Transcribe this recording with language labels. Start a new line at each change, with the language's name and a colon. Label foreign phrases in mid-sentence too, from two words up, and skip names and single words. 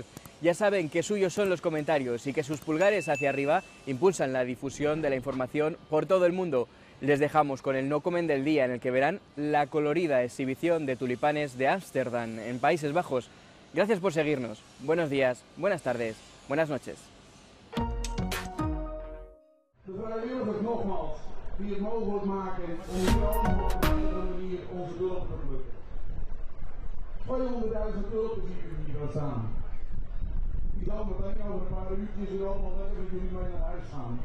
Spanish: Ya saben que suyos son los comentarios y que sus pulgares hacia arriba impulsan la difusión de la información por todo el mundo. Les dejamos con el no comen del día, en el que verán la colorida exhibición de tulipanes de Ámsterdam, en Países Bajos. Gracias por seguirnos. Buenos días, buenas tardes, buenas noches.
Dutch: Die het mogelijk maken om op een andere manier onze hulp te plukken. 200.000 tulpen hier gaan staan. Die zal meteen over een paar uurtjes er allemaal lekker met jullie mee naar huis gaan.